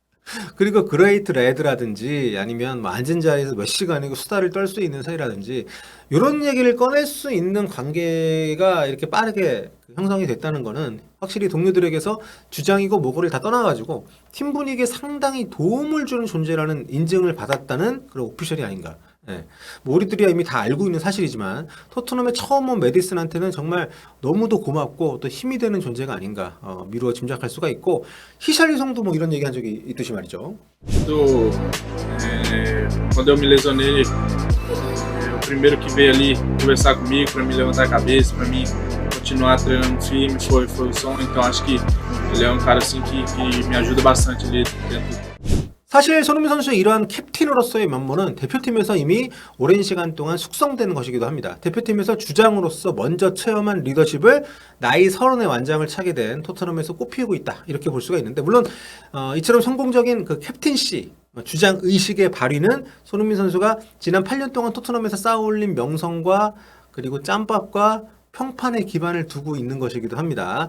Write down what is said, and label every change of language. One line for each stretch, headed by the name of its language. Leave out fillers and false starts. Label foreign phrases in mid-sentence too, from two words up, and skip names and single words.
Korean: 그리고 그레이트 레드라든지 아니면 뭐 앉은 자리에서 몇 시간이고 수다를 떨 수 있는 사이라든지 이런 얘기를 꺼낼 수 있는 관계가 이렇게 빠르게 형성이 됐다는 거는 확실히 동료들에게서 주장이고 뭐고를 다 떠나가지고 팀 분위기에 상당히 도움을 주는 존재라는 인증을 받았다는 그런 오피셜이 아닌가. 네. 뭐 우리들이 이미 다 알고 있는 사실이지만 토트넘에 처음 온 메디슨한테는 정말 너무도 고맙고 또 힘이 되는 존재가 아닌가 미루어 짐작할 수가 있고 히샬리송도 뭐 이런 얘기 한 적이 있듯이 말이죠.
Portuguese: Quando eu me lesionei, o primeiro que veio ali conversar comigo para me levantar a cabeça, para mim continuar treinando firme foi o Son. Então acho que ele é cara assim que me ajuda bastante ali dentro.
Korean: 사실 손흥민 선수의 이러한 캡틴으로서의 면모는 대표팀에서 이미 오랜 시간 동안 숙성되는 것이기도 합니다. 대표팀에서 주장으로서 먼저 체험한 리더십을 나이 30의 완장을 차게 된 토트넘에서 꽃피우고 있다 이렇게 볼 수가 있는데 물론 이처럼 성공적인 그 캡틴시 주장 의식의 발휘는 손흥민 선수가 지난 8년 동안 토트넘에서 쌓아올린 명성과 그리고 짬밥과 평판에 기반을 두고 있는 것이기도 합니다.